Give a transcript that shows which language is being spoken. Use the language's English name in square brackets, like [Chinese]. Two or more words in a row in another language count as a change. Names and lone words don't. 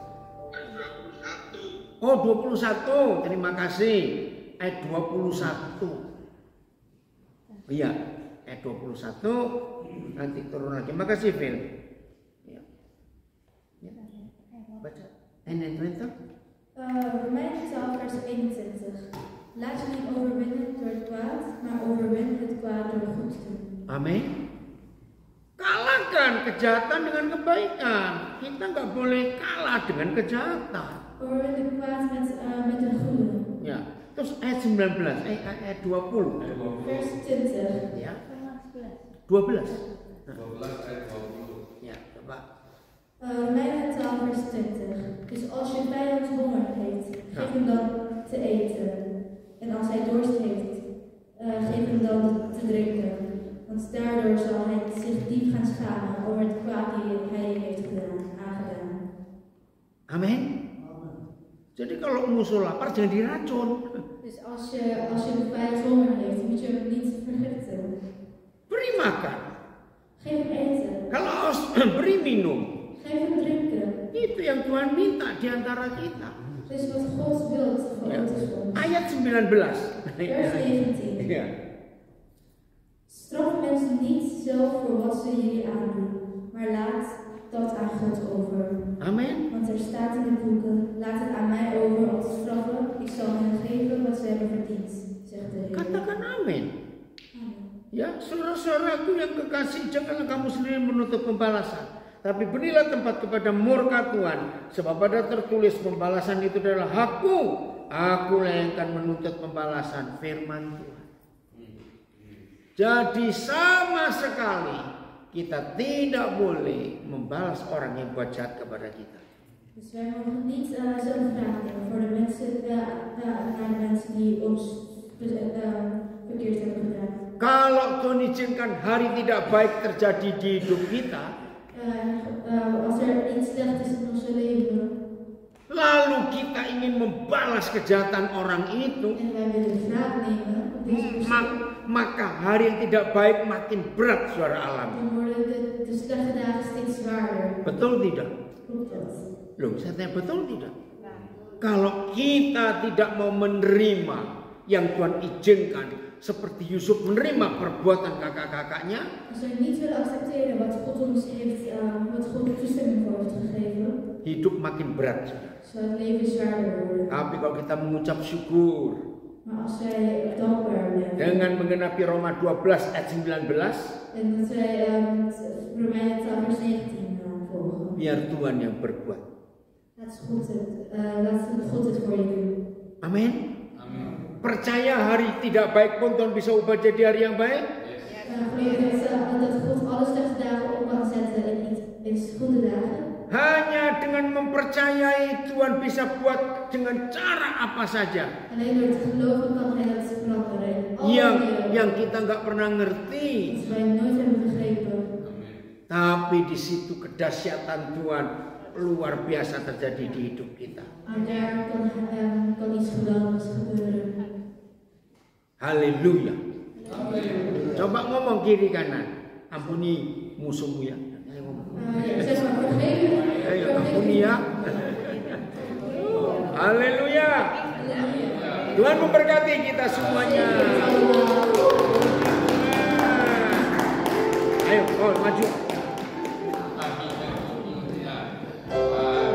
[Indonesian] Oh, 21. Terima kasih. Ayat 21. Iya, ayat 21 nanti turun lagi. Makasih, Phil. Ya. Ya. Baca. [Dutch] En Twente. Romeinen 12 vers 21. Laat je niet overwinnen door het kwaad, maar overwin het kwaad door goed te doen. [Indonesian] Amin. Kalahkan kejahatan dengan kebaikan. Kita nggak boleh kalah dengan kejahatan. [Dutch] Overwin het kwaad met een goede. [Indonesian] Ya. Terus ayat 19, ayat 20. [Dutch] Vers 20. [Indonesian] Ya. Roma 11. 12. 12 ayat 20. Ya, coba. [Dutch] Romeinen 12 vers 20. Dus als je vijand honger heeft, geef hem dan te eten. En als hij dorst heeft, geef hem dan te drinken. Want daardoor zal hij zich diep gaan schamen over het kwaad die hij heeft aangedaan. [Indonesian] Amin. Jadi kalau musuh lapar jangan diracun. [Dutch] Dus als je de vijand honger heeft, moet je hem niet vergiften. [Indonesian] Beri makan. [Dutch] Geef hem eten. [Indonesian] Kalau haus, beri minum. [Dutch] Geef hem drinken. [Indonesian] Itu yang Tuhan minta di antara kita. [Dutch] Dus wat God wil voor [Indonesian] Ya. [Dutch] ons is voor ons. [Indonesian] Ayat 19. [Dutch] Vers 19. [Indonesian] Ya. [Dutch] Straf mensen niet zelf voor wat ze jullie aandoen, maar laat dat aan God over. [Indonesian] Amin. [Dutch] Want er staat in de boeken, laat het aan mij over om te straffen, ik zal hen geven wat ze hebben verdiend, zegt de Heer. [Indonesian] Katakan amin. [Dutch] Amen. [Indonesian] Ya, saudara-saudaraku yang kekasih, janganlah kamu sendiri menuntut pembalasan. Tapi berilah tempat kepada murka Tuhan. Sebab ada tertulis pembalasan itu adalah hakku. Akulah yang akan menuntut pembalasan, firman Tuhan. Jadi sama sekali kita tidak boleh membalas orang yang buat jahat kepada kita. [Dutch] Dus wij mogen niet zelf vragen voor de mensen, naar de mensen die ons verkeerd hebben gedaan. [Indonesian] Kalau Tuhan izinkan hari tidak baik terjadi di hidup kita, [Dutch] Als er iets slecht is in ons leven [Indonesian] lalu kita ingin membalas kejahatan orang itu, [Dutch] en wij willen wraak nemen op deze persoon, [Indonesian] maka hari yang tidak baik makin berat, saudara alami. [Dutch] dan worden de slechte dagen steeds zwaarder. [Indonesian] Betul tidak? [Dutch] Klopt dat? [Indonesian] Loh, saya tanya betul tidak? Kalau kita tidak mau menerima yang Tuhan izinkan, seperti Yusuf menerima perbuatan kakak-kakaknya, [Dutch] Als we niet willen accepteren wat God ons heeft, wat God toestemming voor heeft gegeven, [Indonesian] hidup makin berat. [Dutch] zal het leven zwaarder worden. [Indonesian] Tapi kalau kita mengucap syukur [Dutch] Maar als wij dankbaar zijn [Indonesian] dengan menggenapi Roma 12 ayat 19, [Dutch] en dat wij Romeinen 12 vers 19 volgen, [Indonesian] biar Tuhan yang berbuat. [Dutch] laat God het voor je doen. [Indonesian] Amin. Amin. Percaya hari tidak baik pun Tuhan bisa ubah jadi hari yang baik. [Dutch] Geloof dat God alle slechte dagen op kan zetten in goede dagen. [Indonesian] Hanya dengan mempercayai Tuhan bisa buat dengan cara apa saja [Dutch] Alleen door te geloven kan Hij dat veranderen. [Indonesian] yang kita nggak pernah ngerti. [Dutch] Iets wij nooit hebben begrepen. [Indonesian] Tapi di situ kedahsyatan Tuhan luar biasa terjadi di hidup kita. [Dutch] En daar kan iets geweldigs gebeuren. [Indonesian] Haleluya. Coba ngomong kiri kanan. Ampuni musuhmu ya. Ayo ngomong. [Dutch] Zeg maar, vergeven. [Indonesian] Ayo ampuni ya. Haleluya. Tuhan memberkati kita semuanya. Ayo, maju. Ya.